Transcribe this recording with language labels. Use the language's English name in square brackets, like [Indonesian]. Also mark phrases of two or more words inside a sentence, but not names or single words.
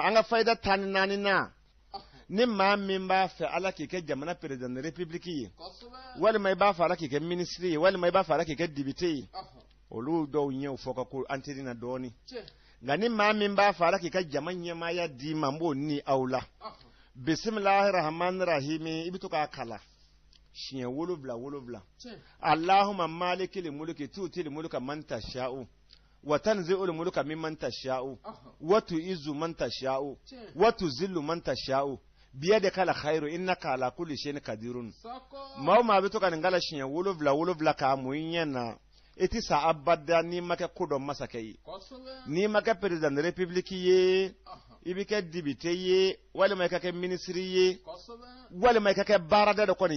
[Bambara] an ka fayida 14 na ni maa min b'a fɛ ala k'i kɛ jamana [French] président de république [Bambara] ye walima i b'a fɛ ala k'i kɛ ministre ye walima i b'a fɛ ala k'i kɛ député ye olu dɔw ɲɛw fɔ ka ko an teri na dɔɔni nka ni maa min b'a fɛ ala k'i ka jama ɲɛmaaya d'i ma n b'o ni aw la [Arabic] بسم الله الرحمن الرحيم [Bambara] i bɛ to k'a kala siɲɛ 7 [Arabic] اللهم مالك الملك تؤتي الملك من تشاء وتنزع الملك ممن تشاء وتعز من تشاء وتذل من تشاء بيدك الخير إنك على كل شيء قدير [Bambara] ma bɛ to ka nin kala siɲɛ 7 k'a mun ɲɛna i tɛ sa abada n'i ma kɛ ko dɔn masakɛ ye n'i ma kɛ [French] président de république [Bambara] ye i bɛ kɛ député ye walima i ka kɛ ministre ye walima i ka kɛ baarada dɔ kɔni